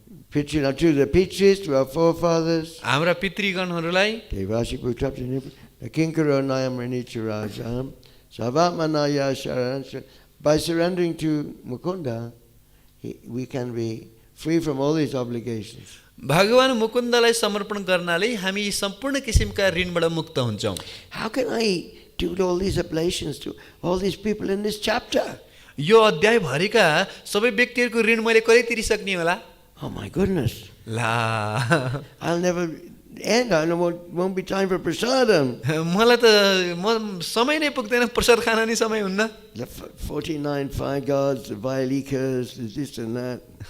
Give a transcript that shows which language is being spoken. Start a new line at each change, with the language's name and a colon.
English: Pitri to the Pitris, to our forefathers.
Nepali: हाम्रा पितृगणहरूलाई,
Sanskrit: Devasi Bhutapta, the Kinkaro Nayam Ranichurajam, Savatmanaya Sharan.
English: By surrendering to Mukunda, we can be free from all these obligations.
Nepali: भगवान मुकुन्दलाई समर्पण गर्नाले हामी सम्पूर्ण किसिमका ऋणबाट मुक्त हुन्छौँ।
English: How can I do all these oblations to all these people in this chapter?
Nepali: यो अध्याय भरिका सबै व्यक्तिहरूको ऋण मैले कहिले तिरिसक्ने होला?
English: Oh my goodness.
Nepali: ला
English: I'll never end. I won't be time for prasadam.
Nepali: मलाई त समय नै पुग्दैन, प्रसाद खान नि समय हुन्न।
English: The 49 fire gods, the Vailikas, this and that.